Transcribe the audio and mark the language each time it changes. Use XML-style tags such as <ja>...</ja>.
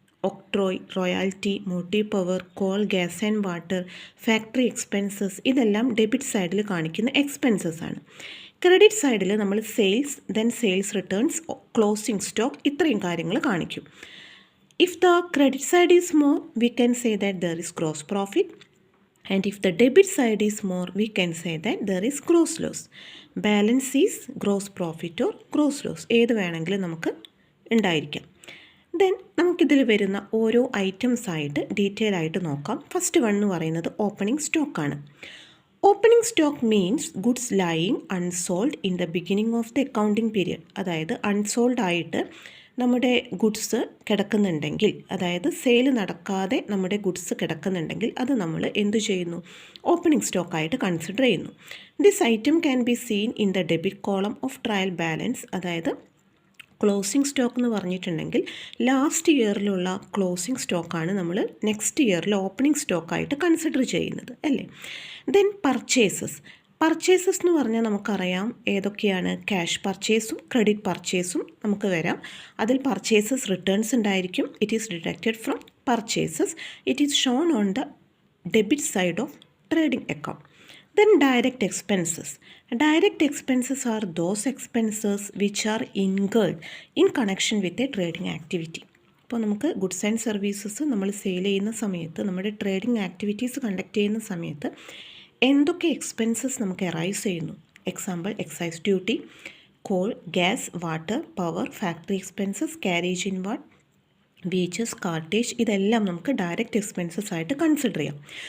<ml>Octroi, royalty, motive power, call, gas and water, factory expenses, ഇതെല്ലാം debit സൈഡിൽ കാണിക്കുന്ന expenses ആണ്. ക്രെഡിറ്റ് സൈഡിൽ നമ്മൾ sales, then sales returns, closing stock, ഇത്രയും കാര്യങ്ങൾ കാണിക്കും.</ml> <en>If the credit side is more, we can say that there is gross profit. And if the debit side is more, we can say that there is gross loss. Balance is gross profit or gross loss.</en> <ml>ഏത് വേണമെങ്കിലും നമുക്ക് ഉണ്ടായിരിക്കാം. Then നമുക്കിതിൽ വരുന്ന ഓരോ items ആയിട്ട് detail ആയിട്ട് നോക്കാം. ഫസ്റ്റ് വൺ എന്ന് പറയുന്നത് ഓപ്പണിംഗ് സ്റ്റോക്കാണ്.</ml> <en>Opening stock means goods lying unsold in the beginning of the accounting period.</en> <ml>അതായത് അൺസോൾഡ് ആയിട്ട് നമ്മുടെ ഗുഡ്സ് കിടക്കുന്നുണ്ടെങ്കിൽ, അതായത് സെയിൽ നടക്കാതെ നമ്മുടെ ഗുഡ്സ് കിടക്കുന്നുണ്ടെങ്കിൽ അത് നമ്മൾ എന്തു ചെയ്യുന്നു? ഓപ്പണിംഗ് സ്റ്റോക്കായിട്ട് കൺസിഡർ ചെയ്യുന്നു.</ml> <en>This item can be seen in the debit column of trial balance.</en> <ml>അതായത് ക്ലോസിംഗ് സ്റ്റോക്ക് എന്ന് പറഞ്ഞിട്ടുണ്ടെങ്കിൽ ലാസ്റ്റ് ഇയറിലുള്ള ക്ലോസിംഗ് സ്റ്റോക്കാണ് നമ്മൾ നെക്സ്റ്റ് ഇയറിൽ ഓപ്പണിംഗ് സ്റ്റോക്കായിട്ട് കൺസിഡർ ചെയ്യുന്നത്, അല്ലേ? Then purchases. പർച്ചേസസ് എന്ന് പറഞ്ഞാൽ നമുക്കറിയാം ഏതൊക്കെയാണ്. ക്യാഷ് പർച്ചേസും ക്രെഡിറ്റ് പർച്ചേസും നമുക്ക് വരാം. അതിൽ പർച്ചേസസ് റിട്ടേൺസ് ഉണ്ടായിരിക്കും.</ml> <en>It is deducted from purchases. It is shown on the debit side of trading account. Then direct expenses. Direct expenses are those expenses which are incurred in connection with a trading activity.</en> <ml>ഇപ്പോൾ നമുക്ക് goods and services നമ്മൾ sale ചെയ്യുന്ന സമയത്ത്, നമ്മുടെ trading activities conduct ചെയ്യുന്ന സമയത്ത് എന്തൊക്കെ expenses നമുക്ക് അറൈസ് ചെയ്യുന്നു? Example excise duty, call, gas, water, power, factory expenses, carriage in ward, wages, cartage, ഇതെല്ലാം നമുക്ക് ഡയറക്റ്റ് എക്സ്പെൻസസ് ആയിട്ട് കൺസിഡർ ചെയ്യാം.</ml>